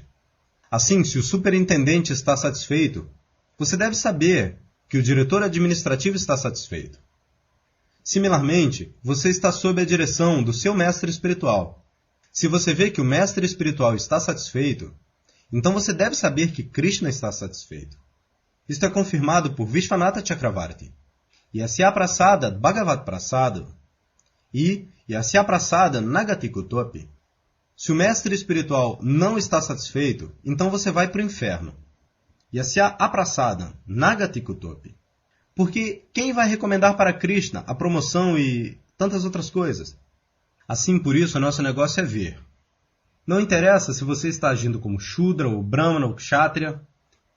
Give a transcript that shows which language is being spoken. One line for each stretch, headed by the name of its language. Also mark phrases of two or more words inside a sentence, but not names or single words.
Portuguese: Assim, se o superintendente está satisfeito, você deve saber que o diretor administrativo está satisfeito. Similarmente, você está sob a direção do seu mestre espiritual. Se você vê que o mestre espiritual está satisfeito, então você deve saber que Krishna está satisfeito. Isto é confirmado por Vishwanatha Chakravarti.
Sanskrit: Yasya Prasada Bhagavat Prasada e Yasya Prasada Nagati Kutopi.
Portuguese: Se o mestre espiritual não está satisfeito, então você vai para o inferno.
Sanskrit: Yasya Aprasada Nagati Kutopi.
Portuguese: Porque quem vai recomendar para Krishna a promoção e tantas outras coisas? Assim, por isso, o nosso negócio é ver. Não interessa se você está agindo como Shudra, ou Brahmana, ou Kshatriya.